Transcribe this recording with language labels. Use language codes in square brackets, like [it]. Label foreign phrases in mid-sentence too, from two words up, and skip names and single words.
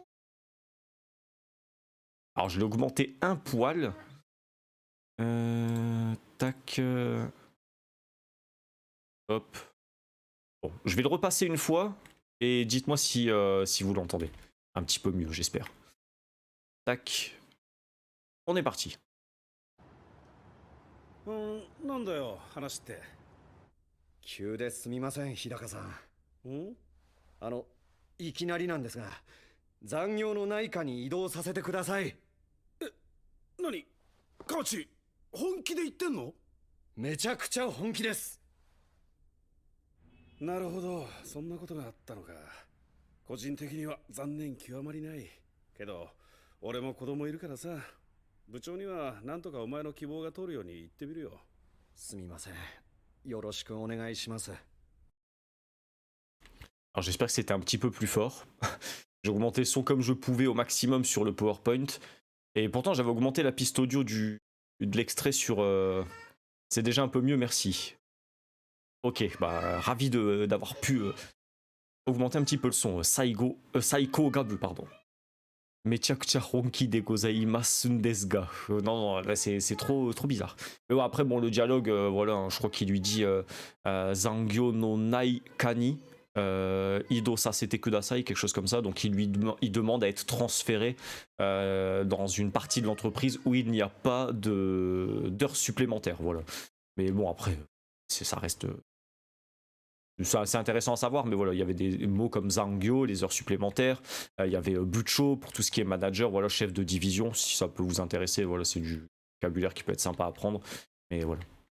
[fr] Alors, je l'ai augmenté un poil. Tac. Hop. Bon, je vais le repasser une fois. Et dites-moi si vous l'entendez. Un petit peu mieux, j'espère. Tac. On est parti. [ja] なんだよ話って。急ですみません日高さん。いきなりなんですが残業のないかに移動させてください。何カワチ本気で言ってんの？めちゃくちゃ本気です。なるほど、そんなことがあったのか。個人的には残念極まりない。けど、俺も子供いるからさ、部長にはなんとかお前の希望が通るように言ってみるよ。すみません。よろしくお願いします。 [fr] Alors j'espère que c'était un petit peu plus fort. J'ai augmenté le son comme je pouvais au maximum sur le PowerPoint. Et pourtant j'avais augmenté la piste audio de l'extrait sur... C'est déjà un peu mieux, merci. Ok, bah ravi d'avoir pu augmenter un petit peu le son. [ja] Saiko Gabu, pardon. めちゃくちゃ本気でございますですが. [fr] Non, là c'est trop bizarre. Mais bon, après, bon, le dialogue, voilà, hein, je crois qu'il lui dit [ja] 残業のない課に. 移動させてください, [fr] quelque chose comme ça. Donc il demande à être transféré dans une partie de l'entreprise où il n'y a pas d'heures supplémentaires. Voilà. Mais bon, après, ça reste... C'est intéressant à savoir, mais voilà, il y avait des mots comme Zangyo, les heures supplémentaires, il y avait Bucho pour tout ce qui est manager, voilà, chef de division, si ça peut vous intéresser, voilà, c'est du vocabulaire qui peut être sympa à apprendre, mais voilà.